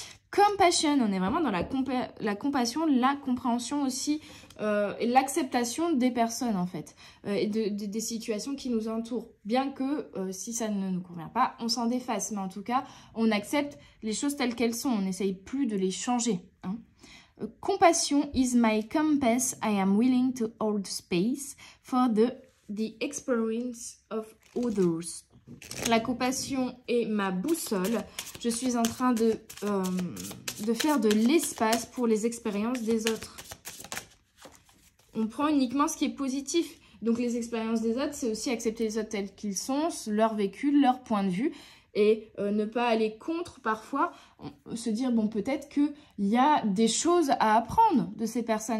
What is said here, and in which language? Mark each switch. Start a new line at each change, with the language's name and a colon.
French: Compassion, on est vraiment dans la compassion, la compréhension aussi, et l'acceptation des personnes en fait, et des situations qui nous entourent. Bien que si ça ne nous convient pas, on s'en défasse, mais en tout cas, on accepte les choses telles qu'elles sont, on n'essaye plus de les changer. Hein.
English: Compassion is my compass, I am willing to hold space for the experience of others.
French: La compassion est ma boussole. Je suis en train de faire de l'espace pour les expériences des autres. On prend uniquement ce qui est positif. Donc les expériences des autres, c'est aussi accepter les autres tels qu'ils sont, leur vécu, leur point de vue. Et ne pas aller contre parfois, se dire, bon, peut-être qu'il y a des choses à apprendre de ces personnes.